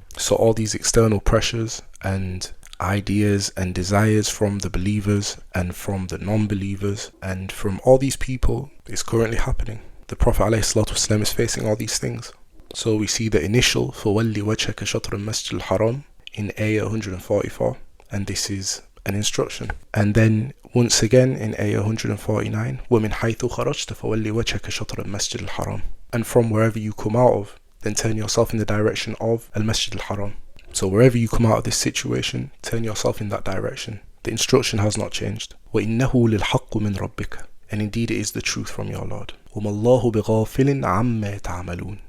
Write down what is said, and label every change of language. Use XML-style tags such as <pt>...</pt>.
<en>So all these external pressures and ideas and desires from the believers and from the non-believers and from all these people is currently happening. The Prophet ﷺ is facing all these things. So we see the initial</en> <ar>فَوَلِّ وَجْهَكَ شَطْرَ الْمَسْجِدِ الْحَرَامِ</ar> <en>in ayah 144, and this is an instruction. And then once again in ayah 149,</en> <ar>وَمِنْ حَيْثُ خَرَجْتَ فَوَلِّ وَجْهَكَ شَطْرَ الْمَسْجِدِ الْحَرَامِ.</ar> <en>And from wherever you come out of, then turn yourself in the direction of al-Masjid al-Haram. So wherever you come out of this situation, turn yourself in that direction. The instruction has not changed.</en> <ar>وَإِنَّهُ لِلْحَقُّ مِنْ رَبِّكَ.</ar> <en>And indeed it is the truth from your Lord.</en> <ar>وَمَا اللَّهُ بِغَافِلٍ عَمَّا تَعْمَلُونَ.</ar>